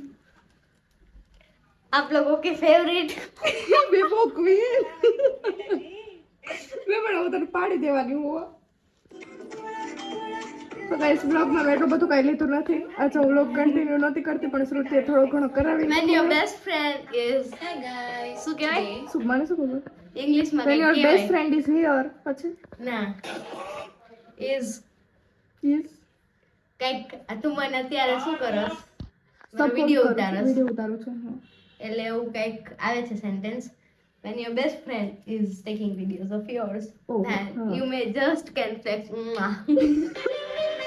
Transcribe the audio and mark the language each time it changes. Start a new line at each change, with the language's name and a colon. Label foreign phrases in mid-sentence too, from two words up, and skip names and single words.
Hindi: आप लोगों के फेवरेट
Gujarati: બેબો ક્વીન મે પણ ઉધર પાડી દેવાની હું. તો ગાઈસ બ્લોગમાં મેં એટલું બધું કઈ લીધું નથી. અચ્છા હું બ્લોગ કન્ટિન્યુ નથી કરતી, પણ શ્રુતિએ થોડો ઘણો કરાવી
English: when your best friend is hey guys
Gujarati: શું કહેવાય શું મને શું ખબર. ઇંગ્લિશ માં
English: When your
Gujarati: કહેવાય
English: best friend is here પછી
Gujarati: ના is yes કઈક તું મને અત્યારે શું કરસ Support વિડિયો કરું છું, ઉતારસ વિડિયો ઉતારું છું હા. એટલે એવું કઈક આવે છે સેન્ટેન્સ
English: when your best friend is taking videos of yours Oh, then
Gujarati: હા.
English: you may just can flex